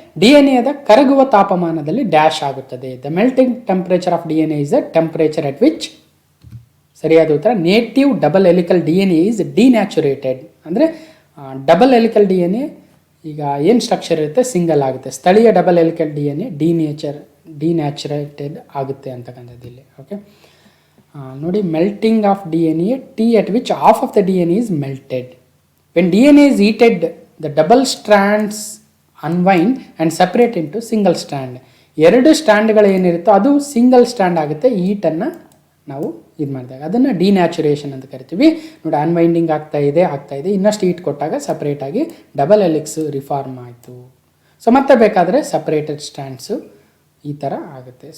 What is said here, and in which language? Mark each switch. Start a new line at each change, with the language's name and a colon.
Kannada: DNAದ ಕರಗುವ ತಾಪಮಾನದಲ್ಲಿ ಡ್ಯಾಶ್ ಆಗುತ್ತದೆ.
English: The melting temperature of DNA is the temperature at which.
Kannada: ಸರಿಯಾದ ಉತ್ತರ
English: ನೇಟಿವ್ double helical DNA is denatured.
Kannada: ಅಂದರೆ ಡಬಲ್ ಎಲಿಕಲ್ DNA ಈಗ ಏನು ಸ್ಟ್ರಕ್ಚರ್ ಇರುತ್ತೆ ಸಿಂಗಲ್ ಆಗುತ್ತೆ. ಸ್ಥಳೀಯ ಡಬಲ್ ಎಲಿಕಲ್ DNA ಡಿನ್ಯಾಚುರೇಟೆಡ್ ಆಗುತ್ತೆ ಅಂತಕ್ಕಂಥದ್ದು ಇಲ್ಲಿ.
English: Okay, ನೋಡಿ melting of DNA T at which half of the DNA is melted. When DNA is heated, the double strands unwind and separate into single strand.
Kannada: 2 ಸ್ಟ್ಯಾಂಡ್ಗಳು ಏನಿರುತ್ತೋ ಅದು ಸಿಂಗಲ್ ಸ್ಟ್ಯಾಂಡ್ ಆಗುತ್ತೆ. ಹೀಟನ್ನು ನಾವು ಇದು ಮಾಡಿದಾಗ ಅದನ್ನು ಡಿನ್ಯಾಚುರೇಷನ್ ಅಂತ ಕರಿತೀವಿ ನೋಡಿ. ಅನ್ವೈಂಡಿಂಗ್ ಆಗ್ತಾ ಇದೆ, ಇನ್ನಷ್ಟು ಹೀಟ್ ಕೊಟ್ಟಾಗ ಸಪ್ರೇಟಾಗಿ ಡಬಲ್ ಎಲಿಕ್ಸ್ ರಿಫಾರ್ಮ್ ಆಯಿತು. ಸೊ ಮತ್ತೆ ಬೇಕಾದರೆ ಸಪ್ರೇಟೆಡ್ ಸ್ಟ್ಯಾಂಡ್ಸು ಈ ಥರ ಆಗುತ್ತೆ.